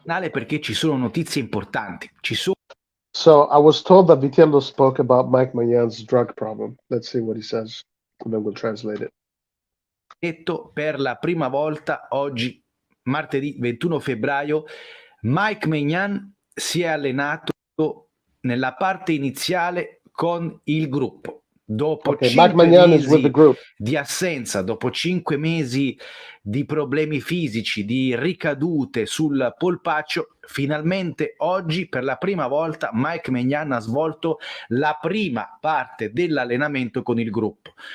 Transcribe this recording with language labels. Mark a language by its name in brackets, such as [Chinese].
[Italian] Perché ci sono notizie importanti. Ci sono [English] So I was told that Vitiello spoke about Mike Maignan''s drug problem. Let's see what he says, and then we'll translate it. [Italian] detto per la prima volta oggi, martedì 21 febbraio, Mike Maignan si è allenato nella parte iniziale con il gruppo. Dopo 5 mesi di assenza, dopo 5 mesi di problemi fisici, di ricadute sul polpaccio, finalmente oggi per la prima volta Mike Maignan ha svolto la prima parte dell'allenamento con il gruppo.